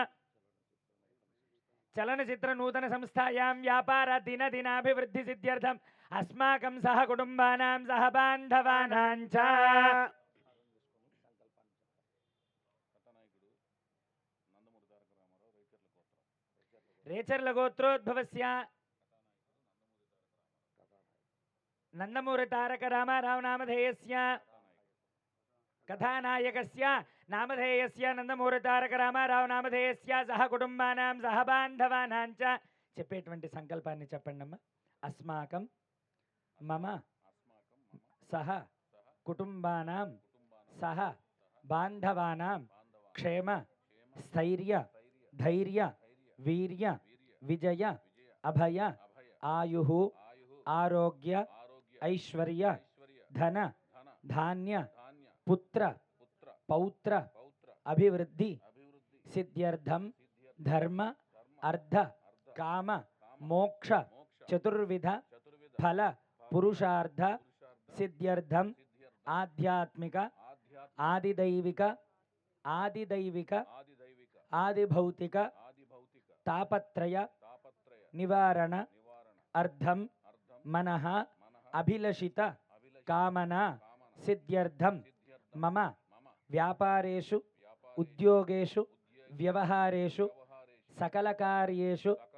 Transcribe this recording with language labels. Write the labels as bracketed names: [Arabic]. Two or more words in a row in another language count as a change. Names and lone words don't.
[Sanskrit] चलनचित्र नूतन संस्थायां व्यापार दिनदिनाभिवृद्धि सिद्ध्यर्थं अस्माकं सह कुटुंबानां सह बान्धवानां च रेचर्ल गोत्रोद्भवस्य नंदमूरि तारक रामाराव नामधेयस्य कथानायकस्य नामधेयस्य नंदमूरि तारक रामाराव नामधेयस्य सह कुटुंबानां सह बान्धवानां च [Telugu] చెప్పేటువంటి సంకల్పాన్ని చెప్పండమ్మా [Sanskrit] अस्माकं मम सह कुटुंबानां सह बान्धवानां क्षेम स्थैर्य धैर्य वीर्य विजय अभय आयुः आरोग्य ऐश्वर्य धन धान्य पुत्र पौत्र अभिवृद्धि सिद्ध्यर्थं धर्म అర్ధ కామ మోక్ష చతుర్విధ ఫల పురుషార్థ సిద్ధ్యర్థం ఆధ్యాత్మిక ఆదిదైవిక ఆదిభౌతిక తాపత్రయ నివారణ అర్థం మనః అభిలషిత కామన సిద్ధ్యర్థం మమ వ్యాపారేషు ఉద్యోగేషు వ్యవహారేషు సకలకార్యేషు